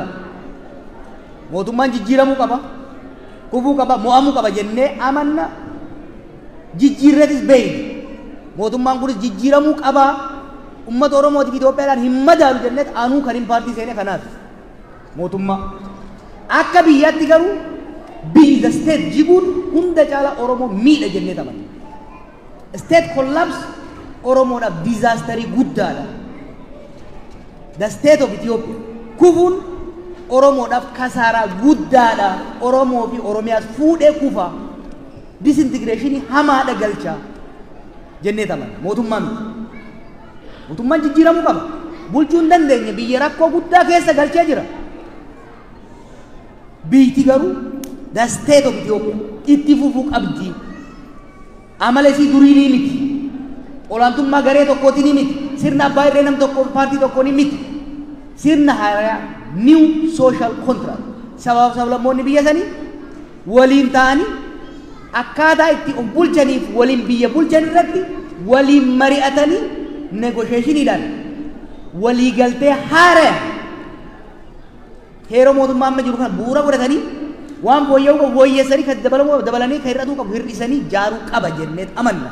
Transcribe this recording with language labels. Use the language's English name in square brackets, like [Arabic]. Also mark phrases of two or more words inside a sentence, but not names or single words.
[Oromo] Mootummaan jijjiiramuu qaba, kufuu qaba, mo'amuu qaba jennee amanna. Jijjiirreetis beeyne. Mootummaan kunis jijjiiramuu qaba. Uummata Oromootiif Itoophiyaadhaan hin madaalu jenneet anuu kan hin paartii seene kanaaf. Mootummaa akka biyyaatti garuu biyyi [English] the state [Oromo] jiguun hunda caala Oromoo miidha jenneet amanna. [English] State collapse [Oromo] Oromoodhaaf disaasterii guddaadha. [English] The state of Ethiopia [Oromo] kufuun Oromoodhaaf kasaaraa guddaadha. Oromoo fi Oromiyaas fuudhee kufa. Disintegreeshinii hamaadha galcha jenneet amanna. Mootummaa miti. Mootummaan jijjiiramuu qaba. Bulchuu hin dandeenye biyya rakkoo guddaa keessa galchee jira. Biyyiti garuu [English] the state of Ethiopia [Oromo] itti fufuu qabdi. Amala isii durii ni miti. Olaantummaa garee tokkooti ni miti. Sirna abbaa irree nam tokko paartii tokko ni miti. Sirna haaraa [English] new social contract [Oromo] sabaaf sablammoonni biyya sanii waliin ta'anii akkaataa itti of bulchaniif waliin biyya bulchan irratti waliin mari'atanii negotiationiidhaan walii galtee haaraa heeroo mootummaa amma jiru kana bu'uura godhatanii waan fooyya'uu qabu fooyyeessanii kan dabalanii kan hir'atuu qabu hir'isanii jaaruu qaba jenneet amanna.